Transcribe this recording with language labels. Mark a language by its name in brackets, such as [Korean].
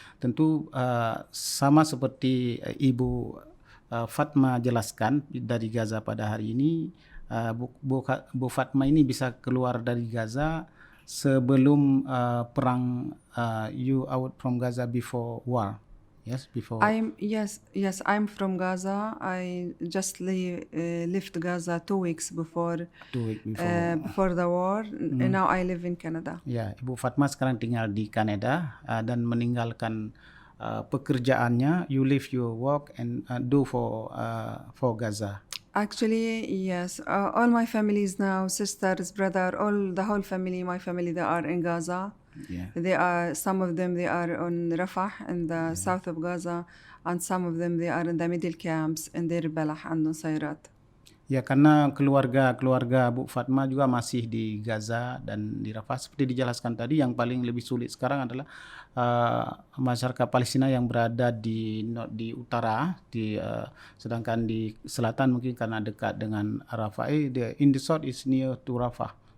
[Indonesian] Tentu sama seperti Ibu Fatma jelaskan dari Gaza pada hari ini, Bu Fatma ini bisa keluar dari Gaza sebelum perang. [English] You out from Gaza before war. Yes, before. Yes, I'm from Gaza. I just left Gaza 2 weeks before. 2 weeks before the war. And now I live in Canada. [Indonesian] Ya, Ibu Fatma sekarang tinggal di Kanada dan meninggalkan pekerjaannya. [English] You leave your work and do for Gaza. Actually, yes. All my families now, sisters, brother, the whole family, my family, they are in Gaza. Yeah. They are, some of them they are on Rafah in the south of Gaza, and some of them they are in the middle camps in Deir Balah and Nusairat. [Indonesian] Ya, karena keluarga Bu Fatma juga masih di Gaza dan di Rafah. Seperti dijelaskan tadi, yang paling lebih sulit sekarang adalah masyarakat Palestina yang berada di utara, sedangkan di selatan mungkin karena dekat dengan Rafah. [English] In the south is near to Rafah.